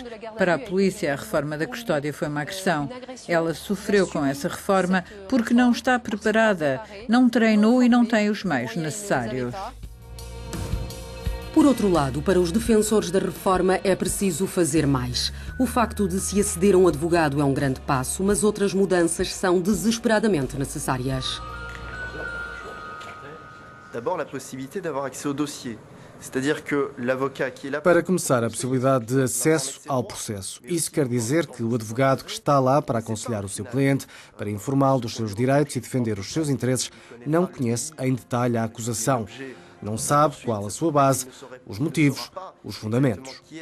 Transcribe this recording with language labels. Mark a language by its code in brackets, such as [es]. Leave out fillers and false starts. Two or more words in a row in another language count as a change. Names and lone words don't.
[pt] Para a polícia, a reforma da custódia foi uma agressão. Ela sofreu com essa reforma porque não está preparada, não treinou e não tem os meios necessários. Por outro lado, para os defensores da reforma é preciso fazer mais. O facto de se aceder a um advogado é um grande passo, mas outras mudanças são desesperadamente necessárias. [fr] D'abord, la possibilité d'avoir accès au dossier. [pt] Para começar, a possibilidade de acesso ao processo. Isso quer dizer que o advogado que está lá para aconselhar o seu cliente, para informá-lo dos seus direitos e defender os seus interesses, não conhece em detalhe a acusação. Não sabe qual a sua base, os motivos, os fundamentos.